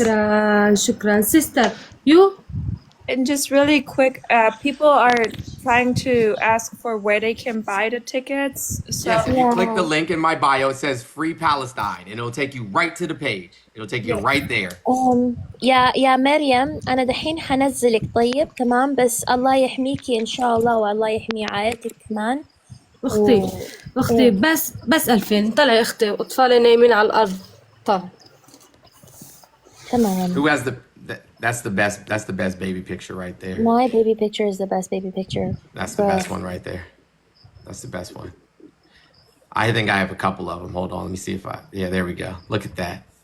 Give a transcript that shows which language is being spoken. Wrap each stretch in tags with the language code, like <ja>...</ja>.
<ar>شكرا شكرا.</ar> <en>Sister, you? And just really quick, people are trying to ask for where they can buy the tickets. So Yes, if you click the link in my bio, it says Free Palestine, and it'll take you right to the page. It'll take you right there.</en> <ar>يا مريم أنا دحين حنزلك طيب تمام بس الله يحميكي إن شاء الله والله يحمي عائلتك كمان. أختي بس 2000. طلعي أختي وأطفالي نايمين على الأرض. طلع. تمام.</ar> <en>Who has that's the best. That's the best baby picture right there. My baby picture is the best baby picture. That's the best one right there. That's the best one. I think I have a couple of them. Hold on, let me see if yeah, there we go. Look at that.</en>